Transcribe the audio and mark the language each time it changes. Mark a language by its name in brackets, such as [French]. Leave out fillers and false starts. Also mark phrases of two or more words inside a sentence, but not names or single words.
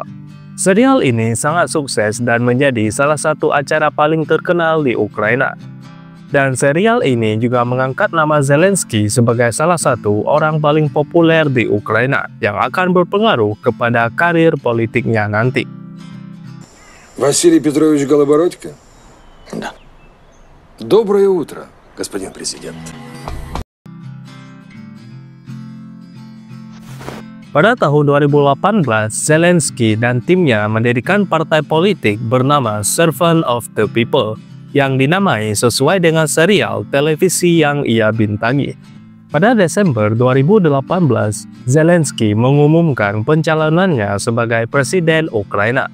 [Indonesian] Serial ini sangat sukses dan menjadi salah satu acara paling terkenal di Ukraina. Dan serial ini juga mengangkat nama Zelensky sebagai salah satu orang paling populer di Ukraina yang akan berpengaruh kepada karir politiknya nanti. [Russian] Василий Петрович Голобородько? Да. Доброе утро, господин президент. [Indonesian] Pada tahun 2018, Zelensky dan timnya mendirikan partai politik bernama Servant of the People yang dinamai sesuai dengan serial televisi yang ia bintangi. Pada Desember 2018, Zelensky mengumumkan pencalonannya sebagai Presiden Ukraina.